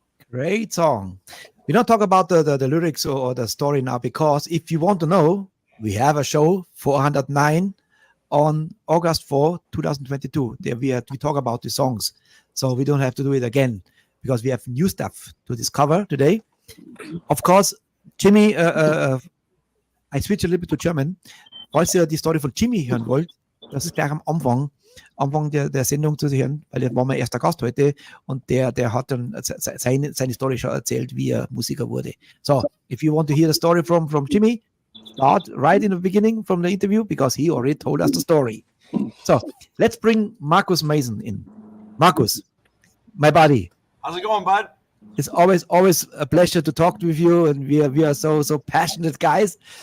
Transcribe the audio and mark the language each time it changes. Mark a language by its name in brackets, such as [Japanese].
[English] Great song. We don't talk about the lyrics or the story now, because if you want to know, we have a show 409 on August 4, 2022. There we talk about the songs. So we don't have to do it again, because we have new stuff to discover today. Of course, Jimmy, I switch a little bit to German. [German] Falls ihr die Story von Jimmy hören wollt, das ist gleich am Anfang der Sendung zu hören, weil er war mein erster Gast heute und der hat dann seine Story schon erzählt, wie er Musiker wurde. [English] So, if you want to hear the story from Jimmy, start right in the beginning from the interview, because he already told us the story. So, let's bring Marcus Mason in. Marcus, my buddy. How's it going, bud? It's always a pleasure to talk with you, and we are so passionate guys.